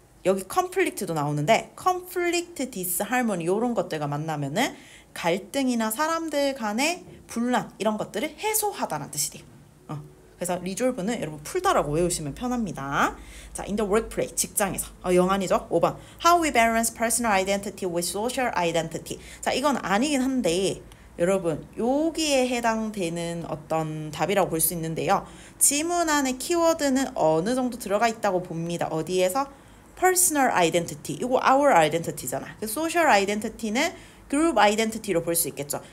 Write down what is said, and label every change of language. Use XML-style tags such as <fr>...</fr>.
<ko>여기 conflict도 나오는데 conflict, disharmony 이런 것들과 만나면은 갈등이나 사람들 간의 분란 이런 것들을 해소하다라는 뜻이 돼요. 그래서 resolve는 여러분 풀다라고 외우시면 편합니다. 자,</ko> <en>in the workplace</en> <ko>직장에서 영안이죠.</ko> <en>5번 how we balance personal identity with social identity.</en> <ko>자, 이건 아니긴 한데 여러분 여기에 해당되는 어떤 답이라고 볼 수 있는데요. 지문 안에 키워드는 어느 정도 들어가 있다고 봅니다. 어디에서? personal identity. 이거 our identity잖아. social identity는 group identity로 볼 수 있겠죠.</ko>